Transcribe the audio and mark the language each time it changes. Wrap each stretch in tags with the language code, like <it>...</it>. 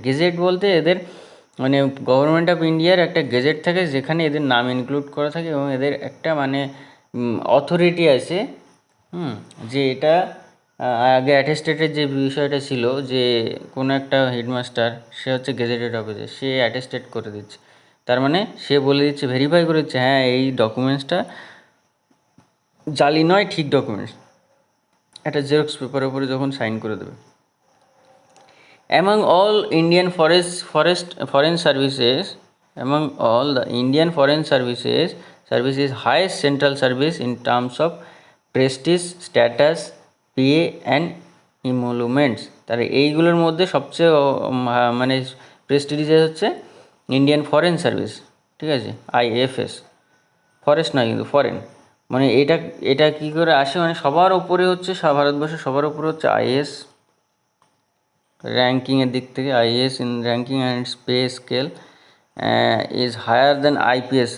<bn>Gazette বলতে এদের মানে গভর্নমেন্ট অফ ইন্ডিয়ার একটা গেজেট থাকে যেখানে এদের নাম ইনক্লুড করা থাকে এবং এদের একটা মানে অথরিটি আছে, যে এটা আগে অ্যাটেস্টেডের যে বিষয়টা ছিল, যে কোনো একটা হেডমাস্টার সে হচ্ছে গেজেটেড অফিসার, সে অ্যাটেস্টেড করে দিচ্ছে, তার মানে সে বলে দিচ্ছে, ভেরিফাই করে দিচ্ছে, হ্যাঁ এই ডকুমেন্টসটা জালি নয়, ঠিক ডকুমেন্টস, একটা জেরক্স পেপারের উপরে যখন সাইন করে দেবে।</bn> <en>Among all Indian foreign services, among all the Indian foreign service is highest central service in terms of prestige, status, pay and emoluments.</en> <bn>তাহলে এইগুলোর মধ্যে সবচেয়ে মানে প্রেস্টিজিয়াস হচ্ছে ইন্ডিয়ান ফরেন সার্ভিস, ঠিক আছে, আইএফএস। ফরেস্ট নয় কিন্তু ফরেন, মানে এটা এটা কী করে আসে, মানে সবার ওপরে হচ্ছে ভারতবর্ষের সবার ওপরে হচ্ছে আইএস, র্যাঙ্কিংয়ের দিক থেকে</bn> <en>IAS in ranking and pay scale is higher than IPS.</en>